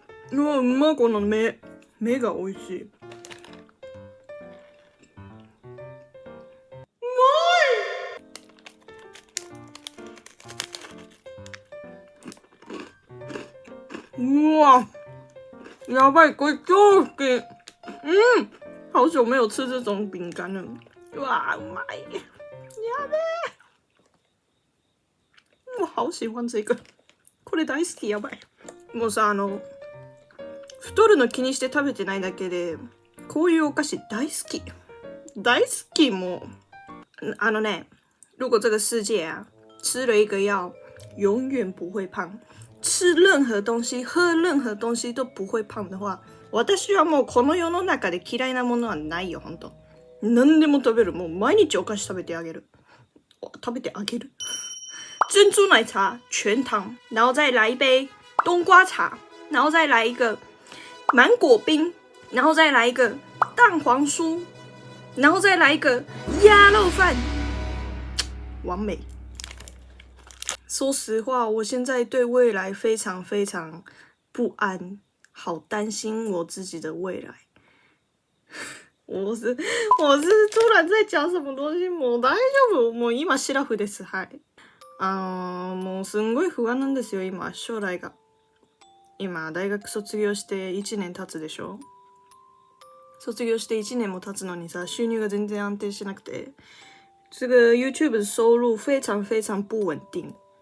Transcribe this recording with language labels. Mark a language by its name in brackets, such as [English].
[Japanese] うわ、うまっ、この目が美味しい。うわ，やばい，これ超好き。 [Chinese] 好久沒有吃這種餅乾了。 [Japanese] 哇，うまい。やべえ。 [Chinese] 我好喜歡這個。 [Japanese] これ大好き、やばい。もうさ、太るの気にして食べてないだけで、こういうお菓子大好き。大好き、もう。 [Chinese] 如果這個世界啊，吃了一個藥，永遠不會胖。吃任何東西、喝任何東西都不會胖的話、 [Japanese] 私はもうこの世の中で嫌いなものはないよ、ほんと。何でも食べる。もう毎日お菓子食べてあげる。 [Chinese] 珍珠奶茶全糖，然後再來一杯冬瓜茶，然後再來一個芒果冰，然後再來一個蛋黃酥，然後再來一個鴨肉飯，完美。說實話，我現在對未來非常非常不安，好擔心我自己的未來。我是突然在講什麼東西？ [Japanese] もう大丈夫？もう今シラフです。はい。もうすんごい不安なんですよ、今、将来が。今、大学卒業して1年経つでしょ？卒業して1年も経つのにさ、収入が全然安定しなくて。 [Chinese] 這個 YouTube 的收入非常非常不穩定。